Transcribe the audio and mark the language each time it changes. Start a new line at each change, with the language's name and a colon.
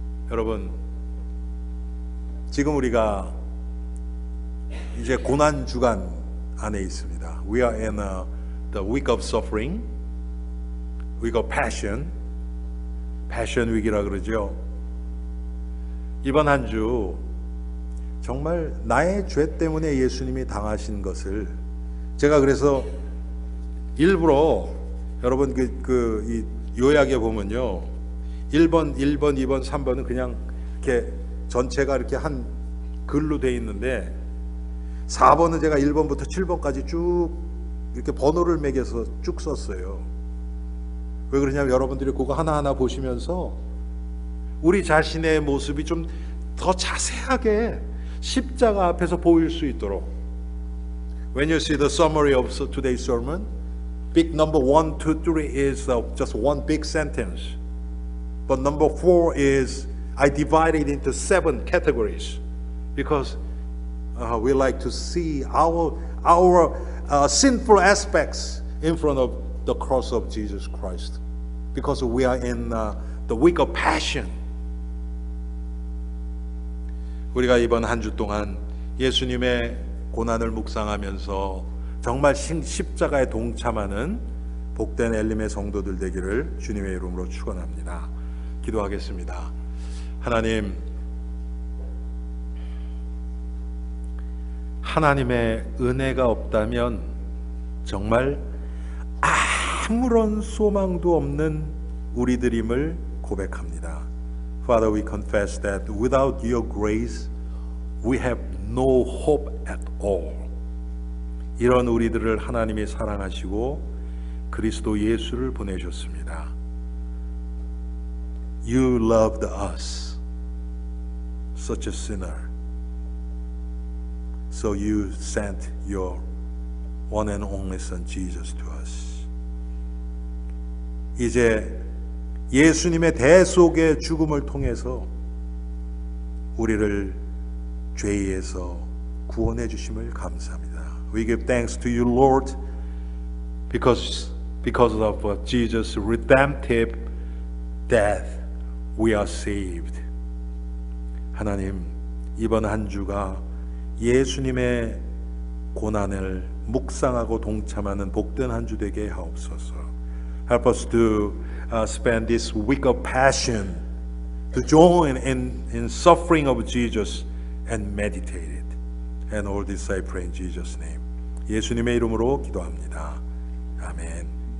Korean: 여러분, 지금 우리가 이제 고난 주간 안에 있습니다.
English: We are in the week of suffering, week of passion week
Korean: 이라 그러죠. 이번 한 주 정말 나의 죄 때문에 예수님이 당하신 것을 제가 그래서 일부러 여러분 이 요약에 보면요 1번, 2번, 3번은 그냥 이렇게 전체가 이렇게 한 글로 돼 있는데 4번은 제가 1번부터 7번까지 쭉 이렇게 번호를 매겨서 쭉 썼어요. 왜 그러냐면 여러분들이 그거 하나하나 보시면서 우리 자신의 모습이 좀 더 자세하게 십자가 앞에서 보일 수 있도록.
English: When you see the summary of today's sermon, big number 1, 2, 3 is just one big sentence. But number 4 is I divided into 7 categories because we like to see our sinful aspects in front of the cross of Jesus Christ because we are in the week of passion.
Korean: 우리가 이번 한 주 동안 예수님의 고난을 묵상하면서 정말 십자가에 동참하는 복된 엘림의 성도들 되기를 주님의 이름으로 축원합니다. 기도하겠습니다. 하나님, 하나님의 은혜가 없다면 정말 아무런 소망도 없는 우리들임을 고백합니다.
English: Father, we confess that without your grace, we have no hope at all.
Korean: 이런 우리들을 하나님이 사랑하시고 그리스도 예수를 보내셨습니다.
English: You loved us, such a sinner. So you sent your one and only Son Jesus to us.
Korean: 이제 예수님의 대속의 죽음을 통해서 우리를 죄에서 구원해 주심을 감사합니다.
English: We give thanks to you, Lord, because of Jesus' redemptive death, we are saved.
Korean: 하나님, 이번 한 주가 예수님의 고난을 묵상하고 동참하는 복된 한 주 되게 하옵소서.
English: Help us to spend this week of passion to join in suffering of Jesus and meditate it. And all this I pray in Jesus' name.
Korean: 예수님의 이름으로 기도합니다. 아멘.